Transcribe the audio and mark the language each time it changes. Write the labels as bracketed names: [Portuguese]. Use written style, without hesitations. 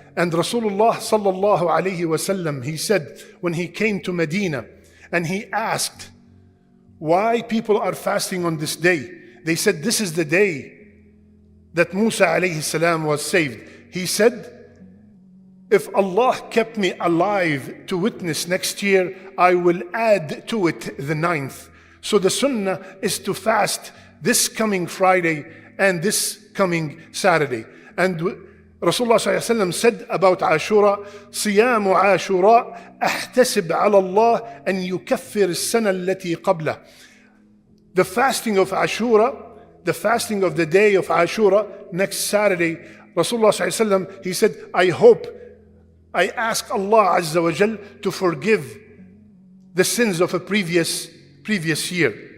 [English] And Rasulullah sallallahu alayhi wasallam, he said when he came to Medina and he asked why people are fasting on this day, they said this is the day that Musa alayhi salam was saved. He said, if Allah kept me alive to witness next year, I will add to it the 9th. So the sunnah is to fast this coming Friday and this coming Saturday. And Rasulullah ﷺ said about Ashura, [Arabic] صيام عاشوراء أحتسب على الله أن يكفر السنة التي قبله. [English] The fasting of Ashura, the fasting of the day of Ashura, next Saturday, Rasulullah ﷺ, he said, I ask Allah Azza wa Jal to forgive the sins of a previous year.